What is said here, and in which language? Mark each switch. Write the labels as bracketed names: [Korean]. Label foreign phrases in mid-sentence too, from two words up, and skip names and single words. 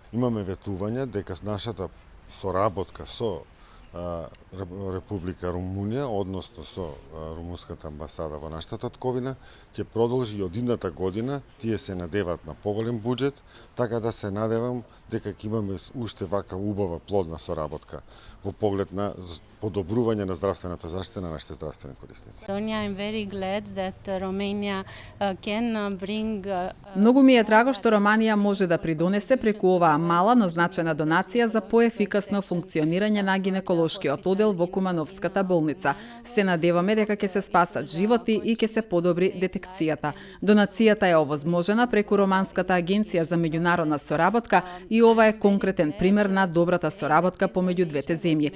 [Macedonian] Имаме ветување дека нашата соработка со Република Румунија, односно со румунската амбасада во нашата татковина, ќе продолжи и од идната година. Тие се надеваат на поголем буџет, така да се надевам дека ќе имаме уште вака убава плодна соработка во поглед на подобрување на здравствената заштита на нашите здравствени корисници. [English] I'm very glad that Romania can bring [Macedonian] Многу ми е драго што Романија може да придонесе преку оваа мала, но значајна донација за поефикасно функционирање на гинеколошкиот оддел во Кумановската болница. Се надеваме дека ќе се спасат животи и ќе се подобри детекцијата. Донацијата е овозможена преку Романската агенција за меѓународна соработка и ова е конкретен пример на добрата соработка помеѓу двете земји.